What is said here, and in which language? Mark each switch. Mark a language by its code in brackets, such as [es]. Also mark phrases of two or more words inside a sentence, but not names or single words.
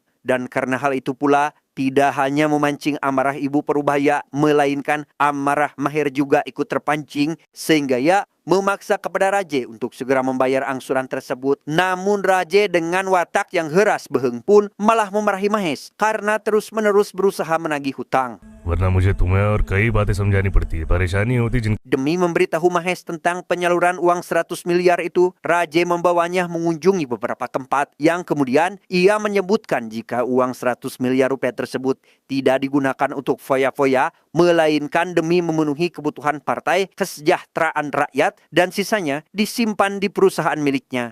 [id] Dan karena hal itu pula, tidak hanya memancing amarah ibu parubaya, melainkan amarah Maher juga ikut terpancing sehingga ia memaksa kepada Raje untuk segera membayar angsuran tersebut. Namun Raje dengan watak yang heras beheng pun malah memarahi Mahes karena terus-menerus berusaha menagih hutang. [hi] वरना मुझे तुम्हें और कई बातें समझानी पड़ती है, परेशानी होती जिन [id] Demi memberitahu Mahes tentang penyaluran uang 100 miliar itu, Raje membawanya mengunjungi beberapa tempat yang kemudian ia menyebutkan jika uang 100 miliar rupiah tersebut tidak digunakan untuk foya-foya, melainkan demi memenuhi kebutuhan partai kesejahteraan rakyat dan sisanya disimpan di perusahaan miliknya.